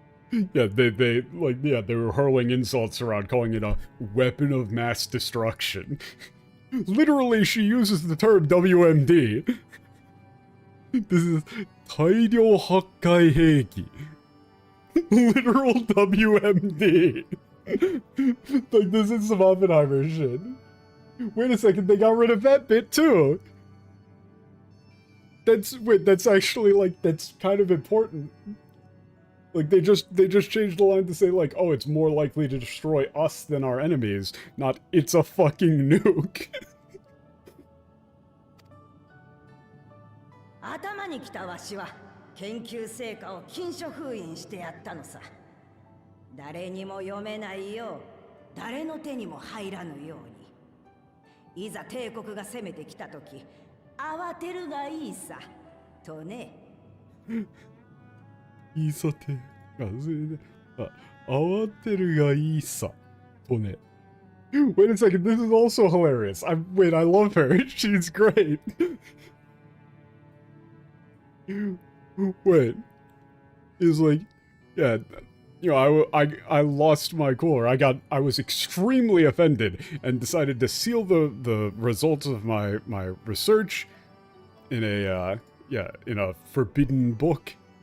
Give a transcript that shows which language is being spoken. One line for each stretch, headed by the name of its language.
English: Yeah, they were hurling insults around, calling it a weapon of mass destruction. Literally, she uses the term WMD. This is 大量破壊兵器. Literal WMD. Like, this is some Oppenheimer shit. Wait a second, they got rid of that bit too. That's actually, like, that's kind of important. Like, they just changed the line to say, like, oh, it's more likely to destroy us than our enemies, not it's a fucking nuke.
Japanese: 頭に来たわしは研究成果を禁書封印してやったのさ。誰にも読めないよう、誰の手にも入らぬように。いざ帝国が攻めてきたとき、慌てるがいいさ、とね。いいさてが慌てるがいいさとね。
English: Wait a second, this is also hilarious. I love her. She's great. Wait, it's like, yeah, you know, I lost my cool. I was extremely offended and decided to seal the results of my research in a forbidden book.